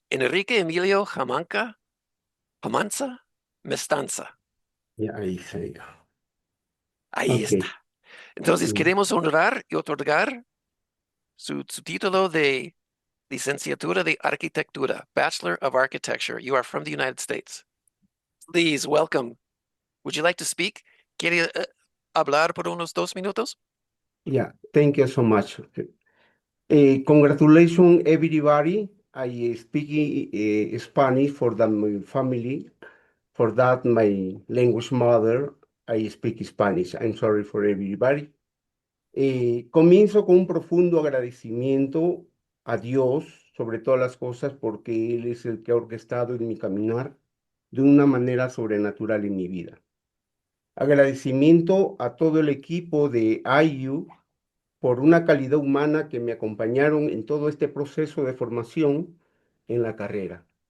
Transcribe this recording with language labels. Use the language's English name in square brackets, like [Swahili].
[Spanish] Enrique Emilio Jamanca, Jamanza Mestanza. Yeah, ahí se. Ahí [English] Okay. [Spanish] está. Entonces, Mm. queremos honrar y otorgar su título de Licenciatura de Arquitectura, [English] Bachelor of Architecture. You are from the United States. Please, welcome. Would you like to speak? [Spanish] ¿Quiere hablar por unos 2 minutos? [English] Yeah, thank you so much. Congratulations, everybody. I speak Spanish for my family. For that, my language mother, I speak Spanish. I'm sorry for everybody. [Spanish] Comienzo con un profundo agradecimiento a Dios sobre todas las cosas porque Él es el que ha orquestado en mi caminar de una manera sobrenatural en mi vida. Agradecimiento a todo el equipo de IU por una calidad humana que me acompañaron en todo este proceso de formación en la carrera.